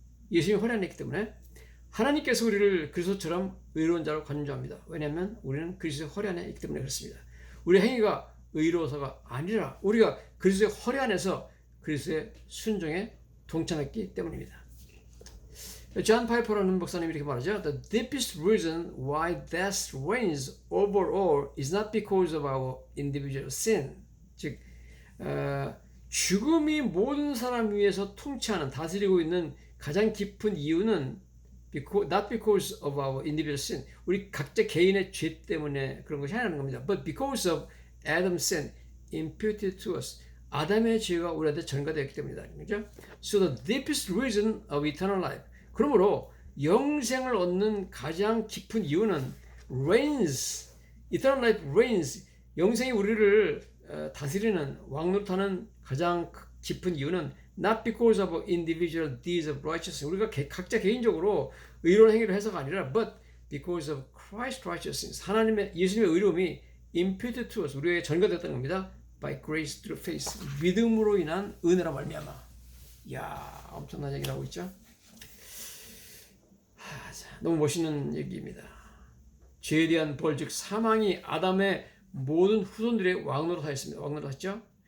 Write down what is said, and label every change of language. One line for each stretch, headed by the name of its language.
Korean: 예수님이 허리 안에 있기 때문에 하나님께서 우리를 그리스도처럼 의로운 자로 간주합니다. 왜냐하면 우리는 그리스도의 허리 안에 있기 때문에 그렇습니다. 우리 행위가 의로워서가 아니라 우리가 그리스도의 허리 안에서 그리스도의 순종에 동참했기 때문입니다. 존 파이퍼라는 목사님이 이렇게 말하죠.
English: The deepest reason why death reigns over all is not because of our individual sin.
Korean: 즉 죽음이 모든 사람 위에서 통치하는 다스리고 있는 가장 깊은 이유는
English: not because of our individual sin.
Korean: 우리 각자 개인의 죄 때문에 그런 것이 아니라는 겁니다.
English: But because of Adam's sin imputed to us.
Korean: 아담의 죄가 우리한테 전가되었기 때문이다. 그렇죠?
English: So the deepest reason of eternal life.
Korean: 그러므로 영생을 얻는 가장 깊은 이유는
English: reigns, eternal life reigns.
Korean: 영생이 우리를 다스리는 왕노릇하는 가장 깊은 이유는
English: not because of individual deeds of righteousness.
Korean: 우리가 각자 개인적으로 의로운 행위를 해서가 아니라
English: but because of Christ's righteousness.
Korean: 예수님의 의로움이
English: imputed to us.
Korean: 우리에게 전가되었다는 겁니다.
English: By grace through faith.
Korean: 믿음으로 인한 은혜라 말미암아. 이야, 엄청난 얘기를 하고 있죠. 너무 멋있는 얘기입니다. 죄에 대한 벌, 즉 사망이 아담의 모든 후손들의 왕노릇하였습니다. 왕노릇했죠.